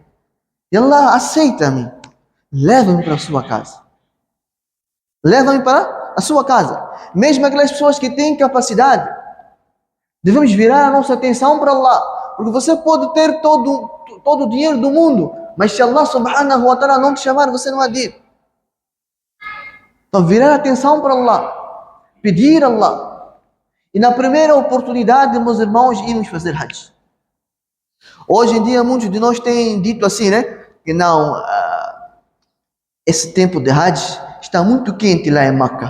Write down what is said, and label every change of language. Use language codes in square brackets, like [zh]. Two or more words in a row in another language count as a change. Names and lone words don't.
[pt] E Allah, aceita-me. Leva-me para a sua casa. Leva-me para a sua casa. Mesmo aquelas pessoas que têm capacidade, devemos virar a nossa atenção para Allah. Porque você pode ter todo o dinheiro do mundo, mas se [ar] الله سبحانه وتعالى [pt] não te chamar, você não há de ir. Então virar a atenção para Allah. Pedir a Allah. E na primeira oportunidade, meus irmãos, irmos fazer Hajj. Hoje em dia, muitos de nós têm dito assim, né? Que não, esse tempo de Hajj está muito quente lá em Meca.